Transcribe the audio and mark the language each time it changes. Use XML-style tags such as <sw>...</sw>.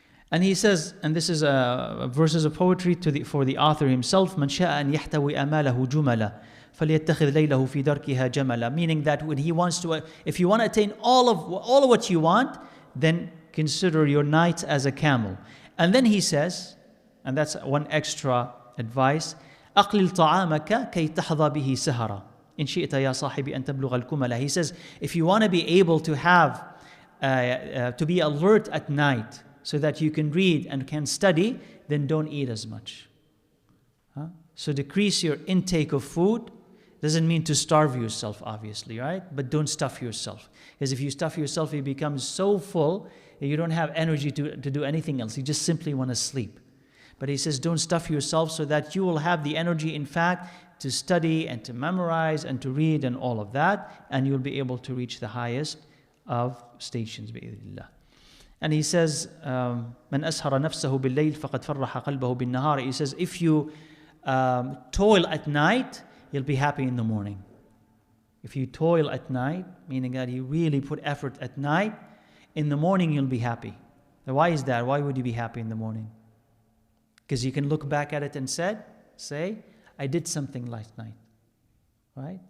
<en>And he says, and this is verses of poetry for the author himself,</en> <ar>مَنْ شَاءَ أَنْ يَحْتَوِي أَمَالَهُ جُمَلًا فَلْيَتَّخِذْ لَيْلَهُ فِي دَرْكِهَا جَمَلًا.</ar> <en>Meaning that when he wants to, if you want to attain all of what you want, then consider your night as a camel. And then he says, and that's one extra advice,</en> <ar>أَقْلِلْ طَعَامَكَ كَيْ تَحْظَى بِهِ سَهَرًا إِنْ شِئْتَ يَا صَاحِبِي أَنْ تَبْلُغَ الْكُمَلَ.</ar> <en>He says, if you want to be able to have, to be alert at night, so that you can read and can study, then don't eat as much. So decrease your intake of food. Doesn't mean to starve yourself, obviously, right? But don't stuff yourself. Because if you stuff yourself, you become so full that you don't have energy to do anything else. You just simply want to sleep. But he says, don't stuff yourself so that you will have the energy, in fact, to study and to memorize and to read and all of that. And you'll be able to reach the highest of stations, bi'idhnillah. And he says,</en> <ar>مَنْ أَسْهَرَ نَفْسَهُ بِاللَّيْلِ فَقَدْ فَرَّحَ قَلْبَهُ بِالنَّهَارِ.</ar> <en>He says, if you toil at night, you'll be happy in the morning. If you toil at night, meaning that you really put effort at night, in the morning you'll be happy. Now why is that? Why would you be happy in the morning? Because you can look back at it and say, I did something last night. Right?</en>